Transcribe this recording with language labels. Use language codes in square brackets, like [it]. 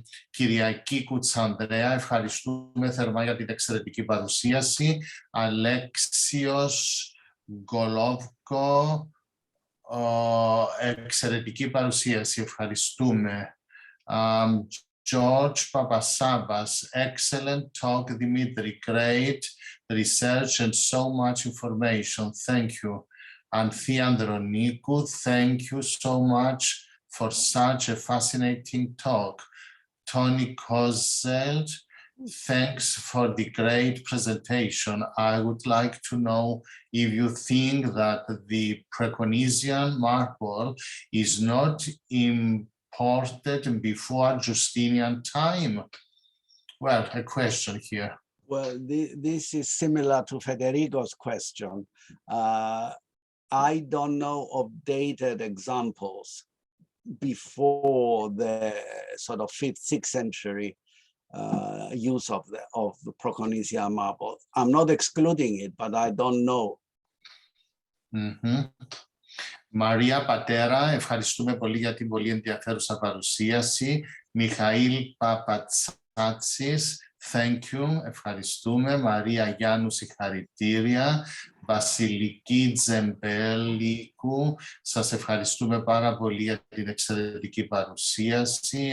[el] Κυριακή Κουτσανδρέα, ευχαριστούμε θερμά για την εξαιρετική παρουσίαση. Αλέξιος Γκολόβκο, εξαιρετική παρουσίαση, ευχαριστούμε. [en] George Papasabas, excellent talk, Dimitri, great research and so much information, thank you. Anthea Andronikou, thank you so much for such a fascinating talk. Tony Kozel, thanks for the great presentation. I would like to know if you think that the Procronisian marble is not imported before Justinian time. Well, a question here. Well, this is similar to Federico's question. I don't know of dated examples before the sort of 5th, 6th century use of the Procronisian marble. I'm not excluding it, but I don't know. [el] Μαρία Πατέρα, ευχαριστούμε πολύ για την πολύ ενδιαφέρουσα παρουσίαση. Μιχαήλ Παπατσάτσης, [en] thank you, [el] ευχαριστούμε. Μαρία Γιάννου, συγχαρητήρια. Βασιλική Τζεμπέλικου, σας ευχαριστούμε πάρα πολύ για την εξαιρετική παρουσίαση.